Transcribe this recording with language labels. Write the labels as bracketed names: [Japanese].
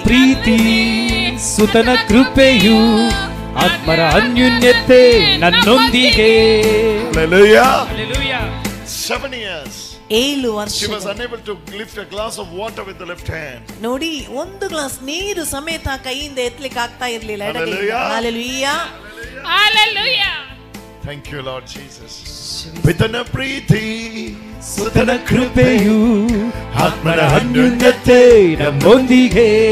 [Kannada] ಪ್ರೀತಿ ಸುತನ ಕೃಪೆಯು ಆತ್ಮರ ಅನ್ಯೋನ್ಯತೆ ನನ್ನೊಂದಿಗೆ. [English] Hallelujah. 7 years. [Kannada] 7 ವರ್ಷ. [English] She was unable to lift a glass of water with the left hand. [Kannada] ನೋಡಿ, ಒಂದು ಗ್ಲಾಸ್ ನೀರು ಸಮೇತ ಕೈಯಿಂದ ಎತ್ತಲಿಕ್ಕೆ ಆಗ್ತಾ ಇರಲಿಲ್ಲ. [English] Hallelujah. Hallelujah. Hallelujah. Thank you, Lord Jesus. [Kannada] ಪಿತನ ಪ್ರೀತಿ ಸುತನ ಕೃಪೆಯು ಆತ್ಮರ ಅನ್ಯೋನ್ಯತೆ ನಮ್ಮೊಂದಿಗೆ.